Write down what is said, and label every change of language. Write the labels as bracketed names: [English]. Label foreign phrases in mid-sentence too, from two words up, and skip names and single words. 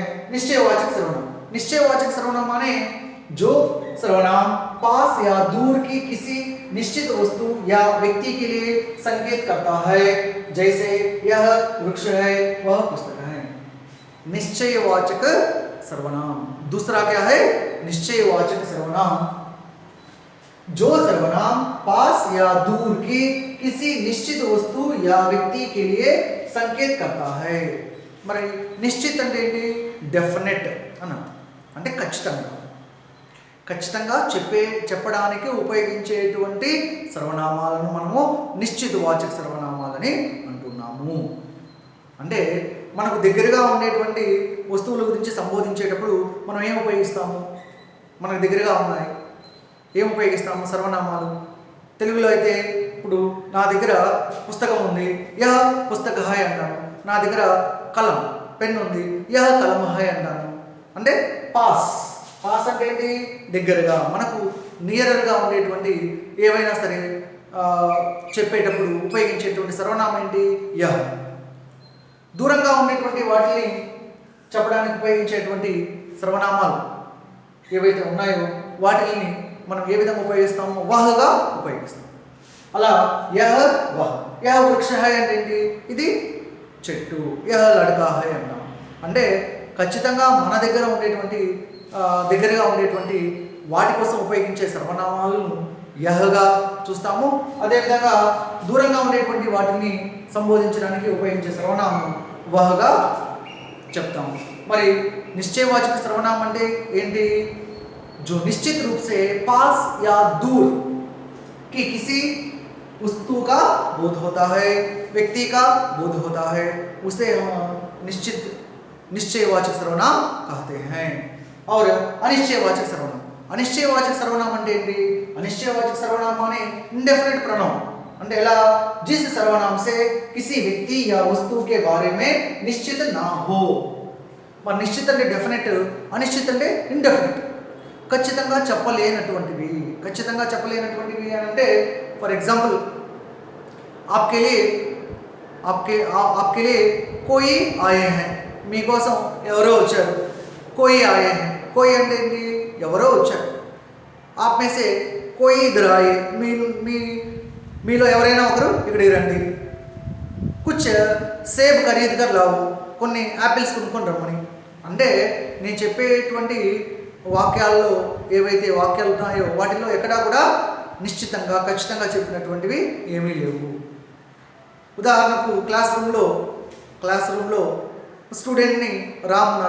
[Hindi] निश्चयवाचक सर्वनाम, निश्चयवाचक सर्वनाम माने जो सर्वनाम पास या दूर की किसी निश्चित वस्तु या व्यक्ति के लिए संकेत करता है, जैसे यह वृक्ष है, वह पुस्तक है। निश्चयवाचक सर्वनाम। दूसरा क्या है? निश्चयवाचक सर्वनाम, जो सर्वनाम पास या दूर की किसी निश्चित वस्तु या व्यक्ति के लिए संकेत करता है। [Telugu] మరి నిశ్చిత అంటే ఏంటి? డెఫినెట్ అన్న, అంటే ఖచ్చితంగా చెప్పడానికి ఉపయోగించేటువంటి సర్వనామాలను మనము నిశ్చితవాచక సర్వనామాలని అంటున్నాము. అంటే మనకు దగ్గరగా ఉండేటువంటి వస్తువుల గురించి సంబోధించేటప్పుడు మనం ఏం ఉపయోగిస్తాము? మనకు దగ్గరగా ఉన్నాయి, ఏం ఉపయోగిస్తాము? సర్వనామాలు. తెలుగులో అయితే ఇప్పుడు నా దగ్గర పుస్తకం ఉంది, [Hindi] यह पुस्तक है [Telugu] అంటాను. నా దగ్గర కలం పెన్ ఉంది, [Hindi] यह कलम है [Telugu] అంటాను. అంటే పాస్ అంటే ఏంటి? దగ్గరగా, మనకు నియరర్గా ఉండేటువంటి ఏవైనా సరే చెప్పేటప్పుడు ఉపయోగించేటువంటి సర్వనామం ఏంటి? యహ. దూరంగా ఉండేటువంటి వాటిని చెప్పడానికి ఉపయోగించేటువంటి సర్వనామాలు ఏవైతే ఉన్నాయో వాటిని మనం ఏ విధంగా ఉపయోగిస్తాము? వహగా ఉపయోగిస్తాం. అలా [Hindi] यह वह. यह वृक्ष है [Telugu] అంటే ఏంటి? ఇది చెట్టు. [Hindi] यह लड़का है [Telugu] అన్నాం. అంటే ఖచ్చితంగా మన దగ్గర ఉండేటువంటి దగ్గరగా ఉండేటువంటి వాటి కోసం ఉపయోగించే సర్వనామాలను యహగా చూస్తాము. అదేవిధంగా దూరంగా ఉండేటువంటి వాటిని సంబోధించడానికి ఉపయోగించే సర్వనామం వహగా చెప్తాము. మరి నిశ్చయవాచక సర్వనామం అంటే ఏంటి? [Hindi] जो निश्चित रूप से पास या दूर की किसी वस्तु का बोध होता है, व्यक्ति का बोध होता है, उसे हम निश्चयवाचक सर्वनाम कहते हैं. और अनिश्चयवाचक सर्वनाम, अनिश्चयवाचक सर्वनाम [Telugu] అంటే ఏంటి? [Hindi] अनिश्चयवाचक सर्वनाम माने [English] indefinite pronoun. [Telugu] అంటే ఎలా? [Hindi] जिस सर्वनाम से किसी व्यक्ति या वस्तु के बारे में निश्चित ना हो. [Telugu] మరి నిశ్చిత అంటే డెఫినెట్, అనిశ్చిత అంటే ఇండెఫినిట్. ఖచ్చితంగా చెప్పలేనటువంటివి అని అంటే [English] for example [Hindi] आपके लिए कोई आए हैं, [Telugu] మీకోసం ఎవరో వచ్చారు. [Hindi] कोई आए हैं, कोई [Telugu] అంటే ఏంటి? ఎవరో వచ్చారు. [Hindi] आप में से कोई इधर आए, [Telugu] మీలో ఎవరైనా ఒకరు ఇక్కడికి రండి. [Hindi] कुछ सेब खरीद कर लाओ, [Telugu] కొన్ని యాపిల్స్ కొనుక్కొని రమ్మని. అంటే నేను చెప్పేటువంటి వాక్యాల్లో ఏవైతే వాక్యాలు ఉన్నాయో వాటిలో ఎక్కడా కూడా నిశ్చితంగా ఖచ్చితంగా చెప్పినటువంటివి ఏమీ లేవు. ఉదాహరణకు క్లాస్ రూమ్లో స్టూడెంట్ని రామ్ అన్నాడు.